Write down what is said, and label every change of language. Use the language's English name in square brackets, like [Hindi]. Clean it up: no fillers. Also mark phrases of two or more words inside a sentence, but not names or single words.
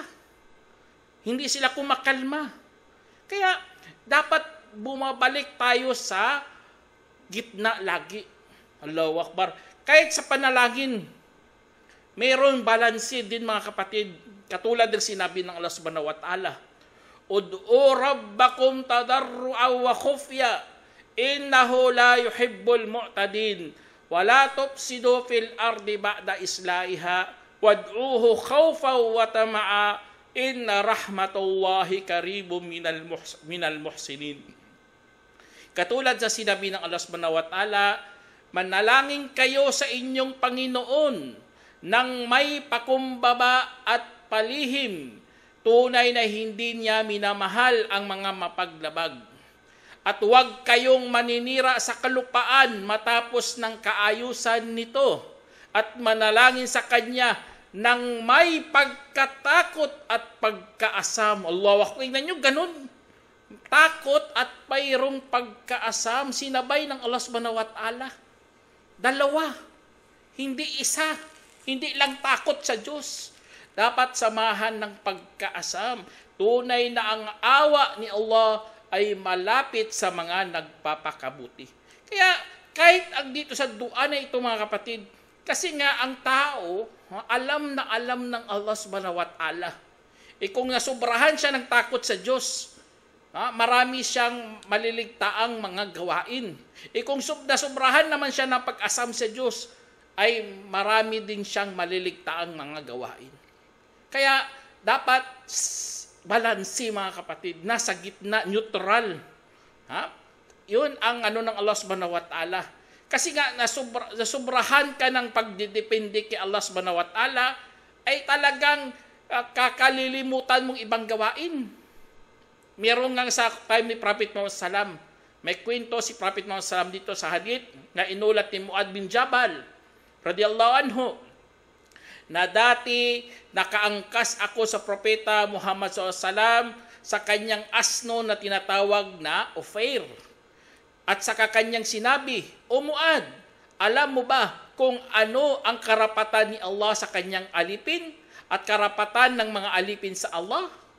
[Filipino] Hindi sila kumakalma. Kaya, dapat bumabalik tayo sa gitna lagi. [Arabic] الله أكبر. [Filipino] Kahit sa panalangin, mayroon balanse din, mga kapatid. Katulad ng sinabi ng Allah [Arabic] سبحانه وتعالى, ادعوا ربكم تضرعا وخفية إنه لا يحب المعتدين ولا تفسدوا في الأرض بعد إصلاحها وادعوه خوفا وطمعا إن رحمت الله قريب من المحسنين. [Filipino] Katulad sa sinabi ng Allah [Arabic] سبحانه وتعالى, [Filipino] manalangin kayo sa inyong Panginoon nang may pakumbaba at palihim, tunay na hindi niya minamahal ang mga mapaglabag. At huwag kayong maninira sa kalupaan matapos ng kaayusan nito, at manalangin sa Kanya ng may pagkatakot at pagkaasam. [Arabic] الله أكبر. [Filipino] Tingnan nyo, ganun. Takot at mayroong pagkaasam, sinabay ng Allah [Arabic] سبحانه وتعالى. [Filipino] Dalawa, hindi isa. Hindi lang takot sa Diyos. Dapat samahan ng pagkaasam. Tunay na ang awa ni Allah ay malapit sa mga nagpapakabuti. Kaya kahit ang dito sa dua na ito, mga kapatid, kasi nga ang tao, alam na alam ng Allah [Arabic] سبحانه وتعالى. [Filipino] Kung nasubrahan siya ng takot sa Diyos, marami siyang maliligtaang mga gawain. Kung nasubrahan naman siya ng pag-asam sa Diyos, ay marami din siyang maliligtaang mga gawain. Kaya dapat balansi, mga kapatid, nasa gitna, neutral. Yun ang ng Allah [Arabic] سبحانه وتعالى. [Filipino] Kasi nga nasubrahan ka ng pagdidepende kay Allah [Arabic] سبحانه وتعالى, [Filipino] ay talagang kakalilimutan mong ibang gawain. Meron nga sa time ni Prophet Muhammad SAW, may kwento si Prophet Muhammad SAW dito sa hadith na inulat ni Muad bin Jabal [Arabic] رضي الله عنه, [Filipino] na dati nakaangkas ako sa Propeta Muhammad SAW sa kanyang asno na tinatawag na Ufair. At saka kanyang sinabi, O Muad, alam mo ba kung ano ang karapatan ni Allah sa kanyang alipin at karapatan ng mga alipin sa Allah?